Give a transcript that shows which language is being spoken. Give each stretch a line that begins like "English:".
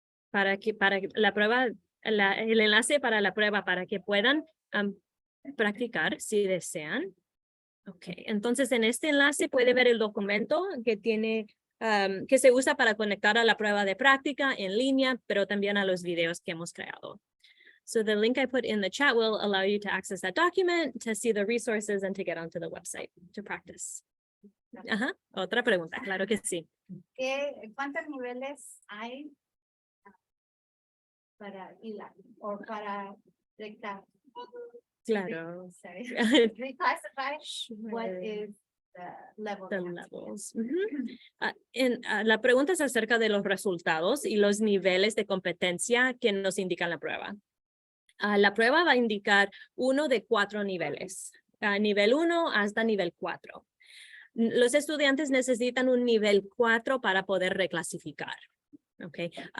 Spanish: Para la prueba, el enlace para la prueba, para que puedan practicar si desean. Ok, entonces en este enlace puede ver el documento que tiene, que se usa para conectar a la prueba de práctica en línea, pero también a los videos que hemos creado.
English: So the link I put in the chat will allow you to access that document, to see the resources, and to get onto the website to practice.
Spanish: Ajá, otra pregunta, claro que sí. ¿Cuántos niveles hay para DELAC o para dictar? Claro.
English: Sorry. Reclassify what is the level. The levels.
Spanish: La pregunta es acerca de los resultados y los niveles de competencia que nos indican la prueba. La prueba va a indicar 1 de 4 niveles, nivel 1 hasta nivel 4. Los estudiantes necesitan un nivel 4 para poder reclasificar. Okay.